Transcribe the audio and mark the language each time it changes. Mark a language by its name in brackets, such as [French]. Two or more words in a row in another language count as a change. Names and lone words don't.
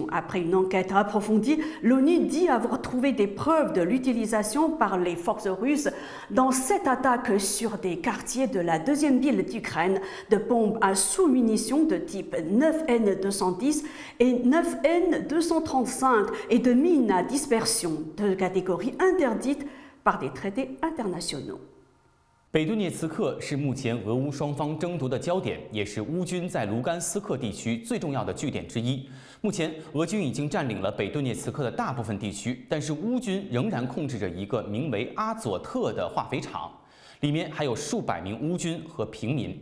[French] Après une enquête approfondie, l'ONU dit avoir trouvé des preuves de l'utilisation par les forces russes dans 7 attaques sur des quartiers de la deuxième ville d'Ukraine de bombes à sous-munitions de type 9N210 et 9N235 et de mines à dispersion, 2 catégories interdites par des traités internationaux. [Chinese] 北顿涅茨克是目前俄乌双方争夺的焦点，也是乌军在卢甘斯克地区最重要的据点之一。目前，俄军已经占领了北顿涅茨克的大部分地区，但是乌军仍然控制着一个名为阿佐特的化肥厂，里面还有数百名乌军和平民。